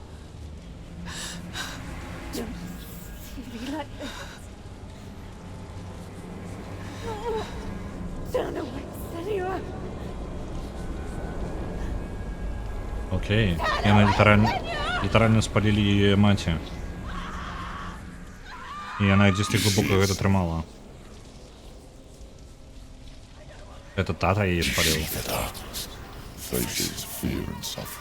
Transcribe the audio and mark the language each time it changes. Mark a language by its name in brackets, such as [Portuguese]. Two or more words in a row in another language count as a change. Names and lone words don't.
[English] don't see me like this. Turn away, Senua. [Belarusian] Окей. Яна літаральна спалілі яе маці. І яна дзесьці глыбока гэта трымала. Это тата яе спаліў. [English] Faces fear and suffering.